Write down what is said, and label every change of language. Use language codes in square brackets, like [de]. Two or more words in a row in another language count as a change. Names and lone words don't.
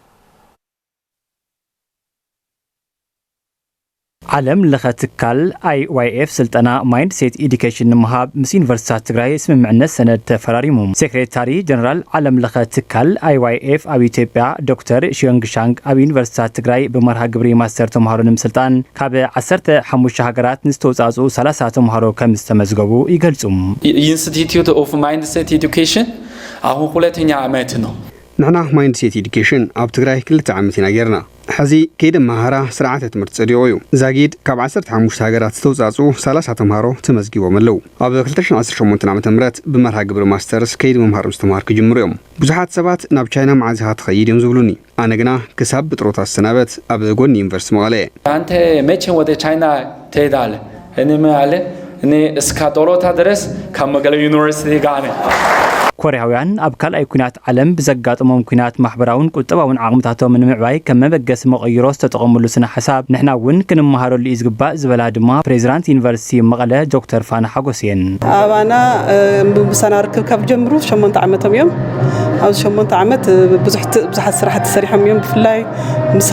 [ti] ዓለም ለኸ ትካል IYF ስልጠና [en] mind set education [ti] ንምሃብ ምስ ዩኒቨርሲታት ትግራይ ስምምዕነት ሰነድ ተፈራሪሙ ሴክሬታሪ ጀነራል ዓለም ለኸ ትካል IYF ኣብ ኢትዮጵያ ዶክተር ሽዮንግሻንግ ኣብ ዩኒቨርሲታት ትግራይ በመርሃ ግብሪ ማስተር ተምሃሮ ንምስልጣን ካብ 15 ሃገራት ንዝተወጻጹ 30 ተምሃሮ ከም ዝተመዝገቡ ይገልጹ [am] ኢንስቲትዩት ኦፍ ማይንድ ሴት ኤዱኬሽን አሁን ሁለተኛ ዓመት ነው [ti] ንሕና [en] mind set education [ti] ኣብ ትግራይ 2 ዓመት ኢና ጌርና ሕዚ ከይደ ማሃራ ስርዓተ ትምህርቲ ጸዲቑ እዩ ዛጊድ ካብ 15 ሃገራት ዝተውጻጹ 30 ተምሃሮ ተመዝጊቦም ኣለው ኣብ 2018 ዓመተ ምህረት ብመርሃ ግብሪ ማስተርስ ከይዲ ምምሃር ምስትምሃር ክጅምሩ እዮም ብዙሓት ሰባት ናብ ቻይና መዓዝኻ ትኸይድ እዮም ዝብሉኒ ኣነ ግና ክሳብ ብጥሮታት ሰናበት ኣብ ጎኒ ዩኒቨርሲቲ መቐለ [am] አንተ መቼ ወደ ቻይና ትሄዳለህ እኔ ማለ እኔ እስከ ጦሮታ ድረስ ከመቀለ ዩኒቨርሲቲ ጋር [ti] ኮሪያውያን ኣብ ካልኣይ ኩናት ዓለም ብዘጋጥሞም ኩናት ማሕበራውን ቁጠባውን ዓቕምታቶም ንምዕባይ ከም መበገስ መቐይሮ ዝተጠቐምሉ ስነ ሓሳብ ንሕና እውን ክንመሃረሉ እዩ ዝግባእ ዝበላ ድማ ፕሬዚዳንት ዩኒቨርሲቲ መቐለ ዶክተር ፋና ሓጎስየን ኣባና ብሰና ርክብ ካብ ጀምሩ 8 ዓመቶም እዮም ኣብ 8 ዓመት ብዙሓት ስራሕቲ ሰሪሖም እዮም ብፍላይ ምስና